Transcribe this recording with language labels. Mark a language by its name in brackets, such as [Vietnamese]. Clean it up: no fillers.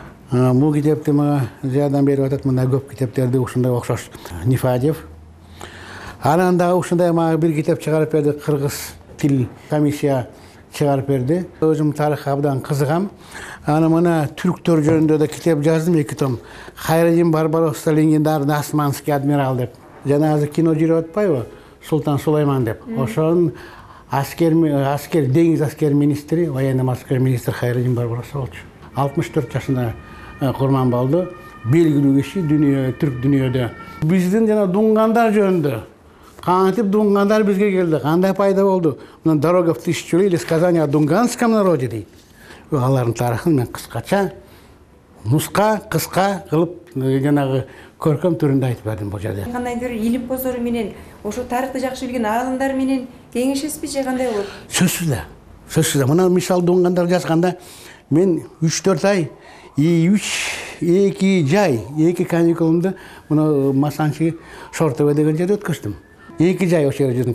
[Kyrgyz] Бул китепти мага жардам берип атат, мына көп китептерди ушундай окшош Нифадев. Анан дагы ушундай мага бир китеп чыгарып берди, кыргыз тил комиссия чыгарып берди. Өзүм тарыхка абдан кызыгам. Аны мына түрктөр жөнүндө да китеп жаздым, 2 том. [Russian] Хайредин Барбаросса легендарный османский адмирал деп. [Kyrgyz] Жана азыр кино жүрүп атпайбы? Султан Сулайман деп. Ошонун деңиз аскер министри, [Russian] военно-морской министр [Kyrgyz] Хайредин Барбаросса болчу. 64 жашында курман болду. Белгилүү киши түрк дүйнөдө. Биздин жана дунгандар жөнүндө. Кантип дунгандар бизге келди? Кандай пайда болду? [Russian] Мына дорога в тысячу или сказание о дунганском народе дейт. [Kyrgyz] Алардын тарыхын мен кыскача, кыска кылып жанагы көркөм түрүндө айтып бердим бул жерде. Кандайдыр илим бозору менен, ошо тарыхты жакшы билген аалымдар менен кеңешесизби же кандай болот? Сөзсүз. Мына мисал дунгандар жазганда мен 3-4 ай 2 каникулумду мына Масанчи Шортове деген жерде өткөздүм. 2 жай ошол жерде жүрдүм.